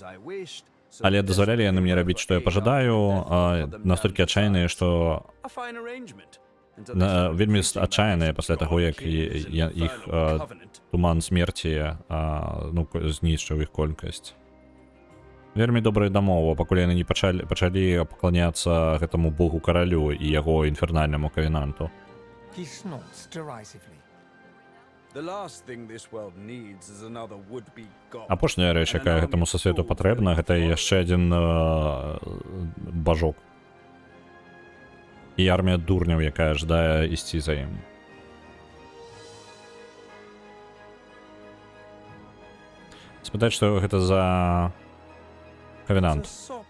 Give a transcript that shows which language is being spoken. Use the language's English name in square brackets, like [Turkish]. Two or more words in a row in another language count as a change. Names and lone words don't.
[Belarusian] Але дазвалялі яны мне рабіць, што я пажадаю, настолькі адчайныя, што вельмі адчайныя пасля таго, як іх туман смерці знішчыў іх колькасць. Вельмі добрая дамова, пакуль яны не пачалі пакланяцца гэтаму богу каралю і яго інфернальнаму кавенанту. [English] He snorts derisively. The last thing this world needs is another would-be god. [Belarusian] Апошняя рэч, якая гэтаму сусвету патрэбна, гэта яшчэ адзін бажок. І армія дурняў, якая жадае ісці за ім. Спытаць, што гэта за кавенант.